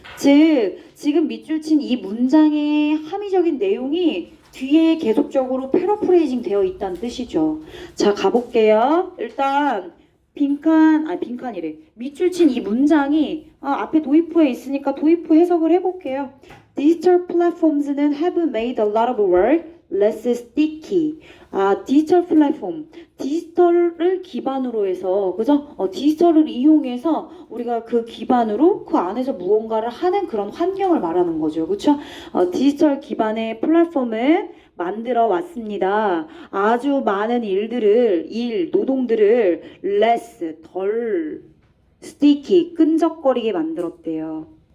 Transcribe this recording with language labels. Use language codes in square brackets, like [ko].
[ko] 즉, 지금 밑줄 친 이 문장의 함의적인 내용이 뒤에 계속적으로 패러프레이징 되어 있다는 뜻이죠. 자, 가볼게요. 일단 빈칸이래. 밑줄 친 이 문장이 앞에 도입부에 있으니까 도입부 해석을 해볼게요. [en] Digital platforms는 have made a lot of work less sticky. [ko] 디지털 플랫폼, 디지털을 기반으로 해서, 그죠? 디지털을 이용해서 우리가 그 기반으로 그 안에서 무언가를 하는 그런 환경을 말하는 거죠. 그렇죠? 디지털 기반의 플랫폼을 만들어 왔습니다. 아주 많은 노동들을 less, 덜 sticky, 끈적거리게 만들었대요.